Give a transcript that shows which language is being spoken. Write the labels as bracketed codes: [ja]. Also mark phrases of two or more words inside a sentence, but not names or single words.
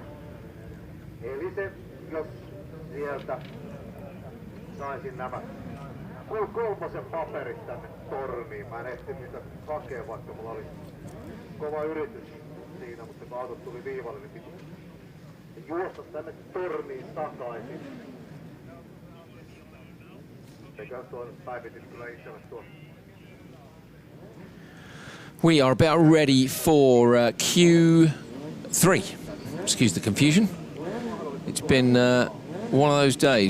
[fi] Eli se, jos sieltä saisin nämä kolmosen paperit tänne torniin. Mä en ehti niitä hakea, vaikka mulla oli kova yritys siinä, mutta kun autot tuli viivalle, niin piti juosta tänne torniin takaisin. [en] We are about ready for Q3. Excuse the confusion. It's been one of those days.